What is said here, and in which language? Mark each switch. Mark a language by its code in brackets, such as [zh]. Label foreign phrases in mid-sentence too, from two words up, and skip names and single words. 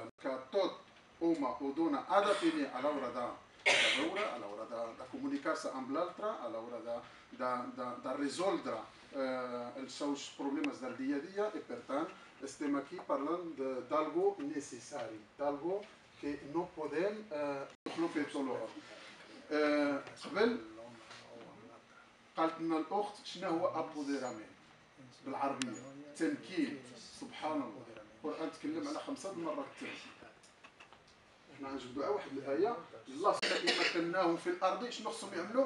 [ca] Que tot home o dona ha de tenir a l'hora de veure, a l'hora de comunicar-se amb l'altre, a l'hora de resoldre els seus problemes del dia a dia i, per tant, estem aquí parlant d'algo necessari, d'algo que no podem fer tot. [ar] قبل قالت لنا الأخت شنو هو أبوديرامين بالعربية؟ تمكين. سبحان الله. القرآن تكلم على 5 مرات التمكين. احنا غنجبدوا على واحد الآية الله سبحانه مكناهم في الأرض شنو خصهم يعملوا؟